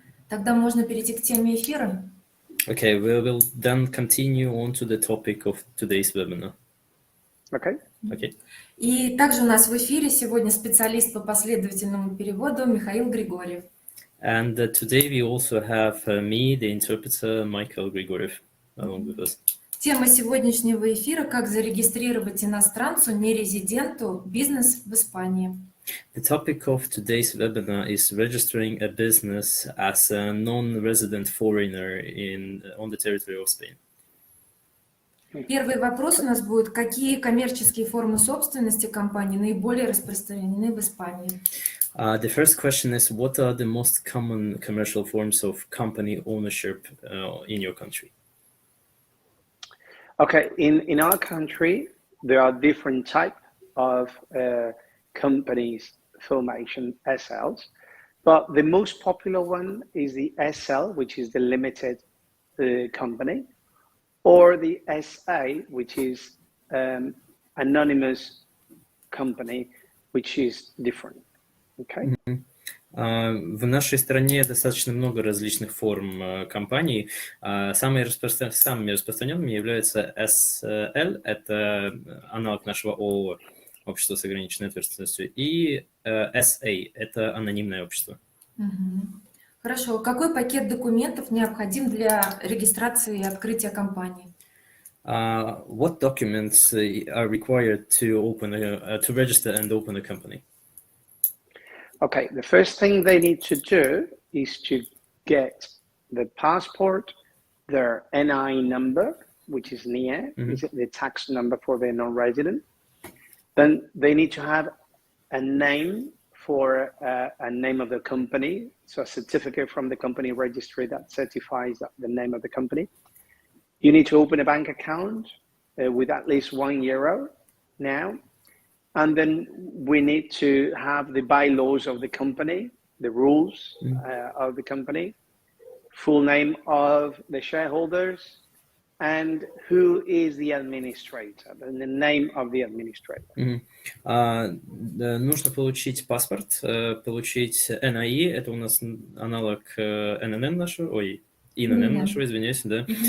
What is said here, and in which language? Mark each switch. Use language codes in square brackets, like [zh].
[ru] Тогда можно перейти к теме эфира. [en] Okay, we will then continue on to the topic of today's webinar. Okay. [ru] И также у нас в эфире сегодня специалист по последовательному переводу Михаил Григорьев. [en] And today we also have me, the interpreter, Mihаил Григорьев, along with us. [ru] Тема сегодняшнего эфира – как зарегистрировать иностранцу, нерезиденту, бизнес в Испании. [en] The topic of today's webinar is registering a business as a non-resident foreigner on the territory of Spain. [ru] Первый вопрос у нас будет: какие коммерческие формы собственности компании наиболее распространены в Испании? [en] The first question is, what are the most common commercial forms of company ownership in your country? Okay, in our country, there are different types of companies formation, SLs, but the most popular one is the SL, which is the limited company, or the SA, which is anonymous company, which is different. Okay. [ru] В нашей стране достаточно много различных форм компаний. Самыми распространенными являются SL, это аналог нашего ООО, общество с ограниченной ответственностью, и SA, это анонимное общество. Хорошо. Какой пакет документов необходим для регистрации и открытия компании? [en] What documents are required to register and open a company? Okay, the first thing they need to do is to get the passport, their NI number, which is NIE, is the tax number for the non-resident. Then they need to have a name for a name of the company, so a certificate from the company registry that certifies the name of the company. You need to open a bank account with at least €1 now. And then we need to have the bylaws of the company, the rules of the company, full name of the shareholders, and who is the administrator, and the name of the administrator. [ru] Нужно получить паспорт, получить НАИ, это у нас аналог ННН нашего, ИНН нашего, извиняюсь, да.